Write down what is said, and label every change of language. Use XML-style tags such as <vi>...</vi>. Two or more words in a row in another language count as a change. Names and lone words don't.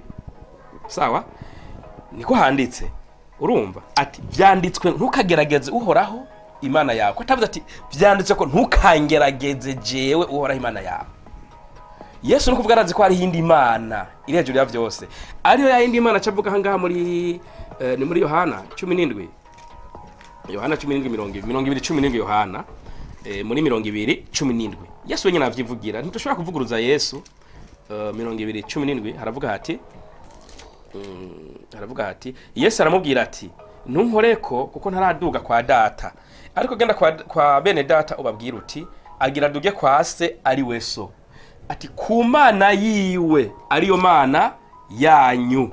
<rn>Sawa, niko handitse. Urumva ati vyanditswe ntukagerageze uhoraho Imana yawe, ko tavuze ati vyanditswe ko ntukangerageze jewe uhoraho Imana yawe. Yesu nukuvuga arazi ko ari hindi Imana iri hejuru ya vyose, ariyo ya hindi Imana cavuga hangaha muri ni muri Yohana 17 Yohana muri 20:17 Yesu wenyine avyivugira. Ntushobora kuvuguruza Yesu. 20:17 haravuga hati Yesu aramubwira ati ntunkoreko kuko ntaraduga kwa data, ariko genda kwa bene data ubabwira uti agira duge kwa se ari we so, ati ku Mana yiwe ariyo Mana yanyu.</rn>